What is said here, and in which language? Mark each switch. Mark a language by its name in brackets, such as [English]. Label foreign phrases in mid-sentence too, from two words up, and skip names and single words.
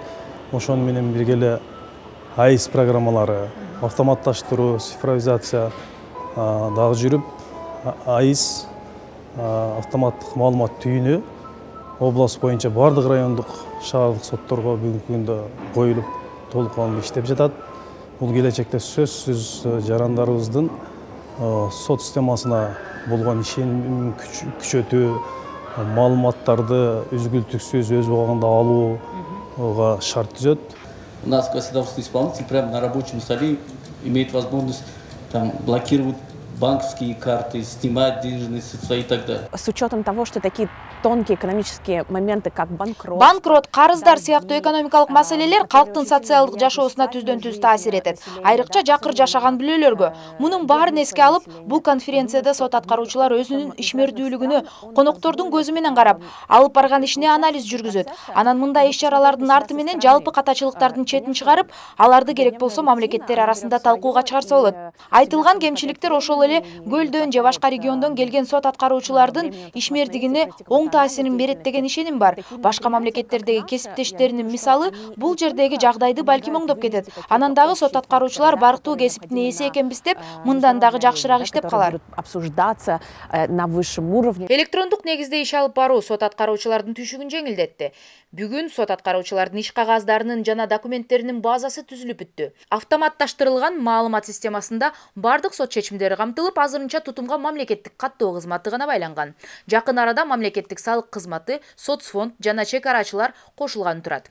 [Kyrgyz] Ошону менен бирге эле АИС программалары, автоматташтыруу, цифровизация дагы жүрүп, АИС автоматтык маалымат түйүнү область боюнча бардык райондук шаардык сотторго бүгүнкү күндө коюлуп, толук калымда иштеп жатат. Бул келечекте сөзсүз жарандарыбыздын сот системасына болгон ишенимин күчөтүү, маалыматтарды үзгүлтүксүз өз убагында алууга шарт түзөт. [Russian] У нас государственный исполнитель прямо на рабочем столе имеет возможность там блокировать банковские карты, снимать денежные средства и так далее. С учетом того, что такие тонкие экономические моменты, как банкрот. [Kyrgyz] Банкрот, карыздар сыяктуу экономикалык маселелер калктын социалдык жашоосуна түздөн түз таасир этет. Айрыкча жакыр жашаган бүлөлөргө. Мунун баарын эске алып, бул конференцияда сот аткаруучулар өзүнүн ишмердүүлүгүнө коноктордун көзү менен карап, алып барган ишине анализ жүргүзөт. Анан мындай иш-чаралардын арты менен жалпы катачылыктардын четин чыгарып, аларды керек болсо мамлекеттер арасында талкууга чыгарса болот. Айтылган кемчиликтер ошол эле Көлдөн же башка региондон келген сот аткаруучулардын ишмердигине оң таасирин берет деген ишеним бар. Башка мамлекеттердеги кесиптештеринин мисалы бул жердеги жагдайды балким оңдоп кетет. Анан дагы сот аткаруучулар барктуу кесиптин ээси экенбиз деп, мындан дагы жакшыраак иштеп калар. [Russian] Обсуждаться на высшем уровне. [Kyrgyz] Электрондук негизде иш алып баруу сот аткаруучулардын түшүгүн жеңилдетти. Бүгүн сот аткаруучулардын иш кагаздарынын жана документтеринин базасы түзүлүп бүттү. Автоматташтырылган маалымат системасында бардык сот чечимдери камтылып, азырынча тутумга мамлекеттик каттоо кызматы гана байланган. Жакын арада мамлекеттик салык кызматы, соцфонд жана чек арачылар кошулган турат.